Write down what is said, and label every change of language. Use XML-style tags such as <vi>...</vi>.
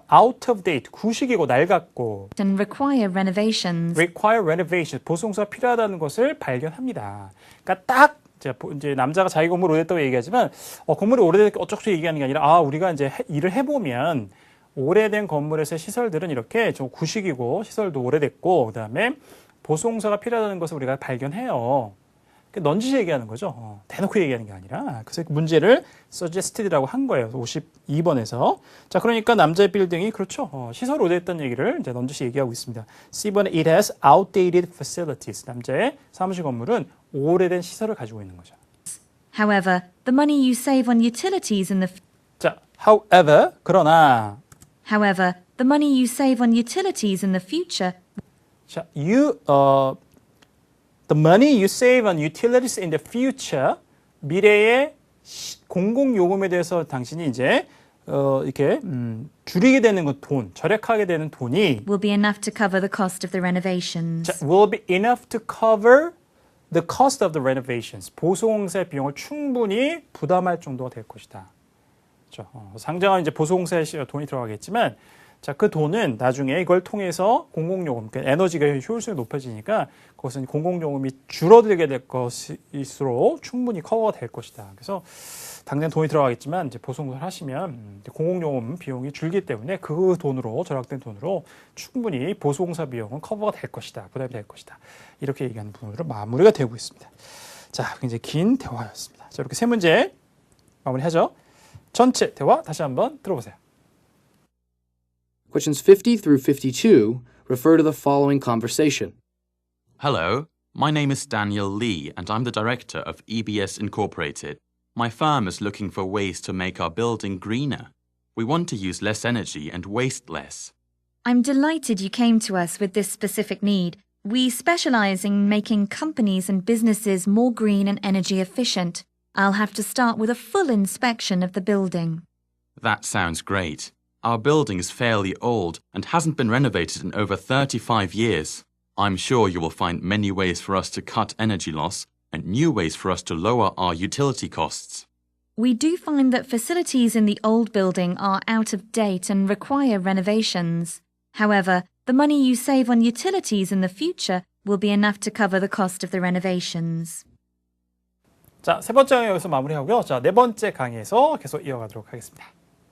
<en>out of date,</en> <ko>구식이고 낡았고</ko> <en>and require renovations. require renovation,</en> <ko>보수공사가 필요하다는 것을 발견합니다. 그러니까 딱 이제 남자가 자기 건물 오래됐다고 얘기하지만 건물이 오래됐고 어쩌고 얘기하는 게 아니라 우리가 이제 일을 해보면 오래된 건물에서의 시설들은 이렇게 좀 구식이고 시설도 오래됐고 그다음에 보수공사가 필요하다는 것을 우리가 발견해요. 넌지시 얘기하는 거죠. 대놓고 얘기하는 게 아니라. 그래서 문제를 suggested라고 한 거예요. 52번에서. 자, 그러니까 남자의 빌딩이 그렇죠. 시설 오래됐다는 얘기를 이제 넌지시 얘기하고 있습니다. C번에</ko> <en>it has outdated facilities.</en> <ko>남자의 사무실 건물은 오래된 시설을 가지고 있는 거죠.</ko> <en>However, the money you save on utilities in the</en> <ko>자, however, 그러나</ko> <en>However, the money you save on utilities in the future</en> <ko>자,</ko> <en>the money you save on utilities in the future,</en> <ko>미래의 공공요금에 대해서 당신이 이제 이렇게 줄이게 되는 그 돈, 절약하게 되는 돈이</ko> <en>will be enough to cover the cost of the renovations. 자, will be enough to cover the cost of the renovations.</en> <ko>보수공사의 비용을 충분히 부담할 정도가 될 것이다. 그렇죠. 상당한 이제 보수공사에 돈이 들어가겠지만 자, 그 돈은 나중에 이걸 통해서 공공요금, 그러니까 에너지가 효율성이 높아지니까 그것은 공공요금이 줄어들게 될 것일수록 충분히 커버가 될 것이다. 그래서 당장 돈이 들어가겠지만 이제 보수공사를 하시면 공공요금 비용이 줄기 때문에 그 돈으로 절약된 돈으로 충분히 보수공사 비용은 커버가 될 것이다. 부담이 될 것이다. 이렇게 얘기하는 부분으로 마무리가 되고 있습니다. 자, 굉장히 긴 대화였습니다. 자, 이렇게 세 문제 마무리하죠. 전체 대화 다시 한번 들어보세요.</ko> <en>Questions 50 through 52 refer to the following conversation. Hello, my name is Daniel Lee, and I'm the director of EBS Incorporated. My firm is looking for ways to make our building greener. We want to use less energy and waste less. I'm delighted you came to us with this specific need. We specialize in making companies and businesses more green and energy efficient. I'll have to start with a full inspection of the building. That sounds great. Our building is fairly old and hasn't been renovated in over 35 years. I'm sure you will find many ways for us to cut energy loss and new ways for us to lower our utility costs. We do find that facilities in the old building are out of date and require renovations. However, the money you save on utilities in the future will be enough to cover the cost of the renovations.</en> <ko>자, 세 번째 강의 여기서 마무리하고요. 자, 네 번째 강의에서 계속 이어가도록 하겠습니다.</ko>